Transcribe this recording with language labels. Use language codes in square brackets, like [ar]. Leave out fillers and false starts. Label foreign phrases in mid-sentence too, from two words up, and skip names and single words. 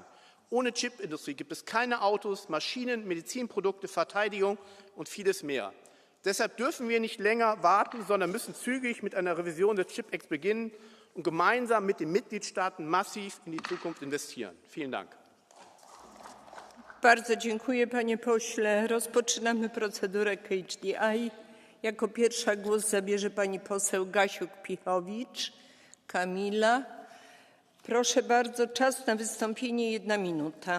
[de] Ohne Chipindustrie gibt es keine Autos, Maschinen, Medizinprodukte, Verteidigung und vieles mehr. Deshalb dürfen wir nicht länger warten, sondern müssen zügig mit einer Revision des Chip Acts beginnen und gemeinsam mit den Mitgliedstaaten massiv in die Zukunft investieren. Vielen Dank. [pl] Bardzo dziękuję, panie pośle. Rozpoczynamy procedurę KHDI. Jako pierwsza głos zabierze pani poseł Gasiuk-Pihowicz. Kamila. Proszę bardzo, czas na wystąpienie 1 minuta.